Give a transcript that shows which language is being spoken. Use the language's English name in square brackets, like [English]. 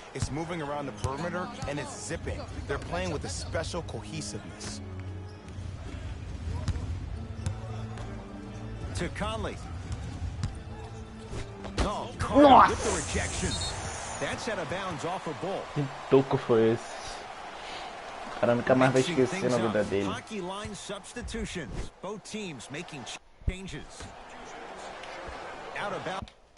[English] It's moving around the perimeter, and it's zipping. They're playing with a special cohesiveness. To Conley. Oh, Carter with the rejection. That's out of bounds off a ball. [Portuguese] Que toco foi esse? O cara nunca mais vai esquecer na vida dele. [English] Hockey line substitutions. Both teams making changes. Out of bounds.